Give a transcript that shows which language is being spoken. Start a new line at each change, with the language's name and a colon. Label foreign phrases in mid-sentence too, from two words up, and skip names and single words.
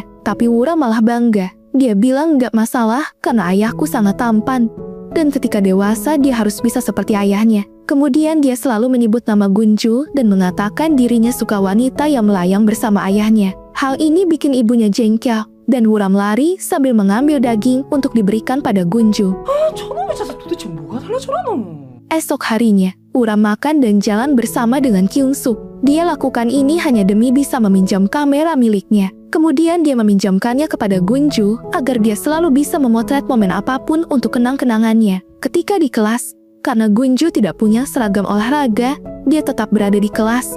Indonesian: Tapi Wuram malah bangga. Dia bilang nggak masalah karena ayahku sangat tampan. Dan ketika dewasa dia harus bisa seperti ayahnya. Kemudian dia selalu menyebut nama Gunju dan mengatakan dirinya suka wanita yang melayang bersama ayahnya. Hal ini bikin ibunya jengkel, dan Wuram lari sambil mengambil daging untuk diberikan pada Gunju.
Korean: 저놈의 자세 도대체 뭐가 달라져라노?
Indonesian: Esok harinya, Wuram makan dan jalan bersama dengan Kyung-suk. Dia lakukan ini hanya demi bisa meminjam kamera miliknya. Kemudian dia meminjamkannya kepada Gunju agar dia selalu bisa memotret momen apapun untuk kenang-kenangannya. Ketika di kelas, karena Gunju tidak punya seragam olahraga, dia tetap berada di kelas.